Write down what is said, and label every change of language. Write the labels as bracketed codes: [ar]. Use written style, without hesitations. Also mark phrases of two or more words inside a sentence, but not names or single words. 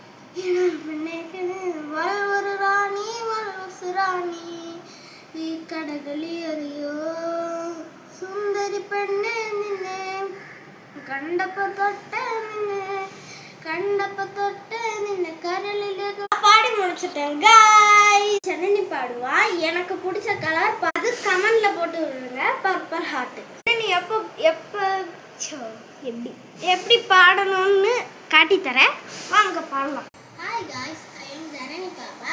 [ml] ഒരു റാണി റാണി ഈ കടകളി അറിയോ സുന്ദരി പെണ്ണെ നിന്നെ കണ്ടപ്പോ തൊട്ട് നിന്നെ കരളിലേക്ക് [ta] பாடி முடிச்சிட்டேன் [ml] गाइस. [ta] சனனி பாடுவா. எனக்கு பிடிச்ச கலர் அது கமெண்ட்ல போட்டு விடுங்க. பர்பிள் ஹார்ட். நீ எப்படி பாடணும்னு காட்டி தரேன். வாங்க பாடலாம். ஹாய் गाइस, [en] I am [ta] ஜனனி பாப்பா.